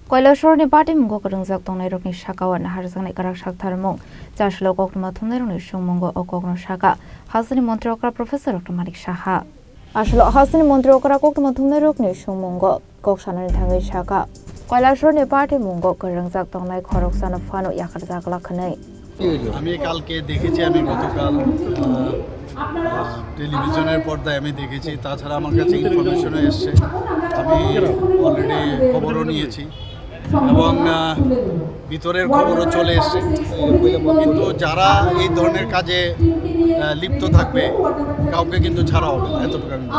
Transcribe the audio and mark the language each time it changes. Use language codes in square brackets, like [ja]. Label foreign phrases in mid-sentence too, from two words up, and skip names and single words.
[trp] Koilashorni party mungo karungzak tongnai rokni shakawan harzangni karak shaktarmung jashlo koknuma thumnai rokni shungmungo okokno shaka hasani montri okra professor Dr. Malik Shaha ashlo hasani montri okra koknuma thumnai rokni shungmungo koksanani thangai shaka Koilashorni party mungo karungzak tongnai khorok sana fano yakarjak lakhnai [bn] আমি কালকে দেখেছি আমি গতকাল টেলিভিশনের পর্দায় আমি দেখেছি তাছাড়া আমার কাছে ইনফরমেশনও এসছে আমি অলরেডি খবরও নিয়েছি এবং ভিতরের খবরও চলে এসছে কিন্তু যারা এই ধরনের কাজে লিপ্ত থাকবে কাউকে কিন্তু ছাড়া হবে না এতটুকু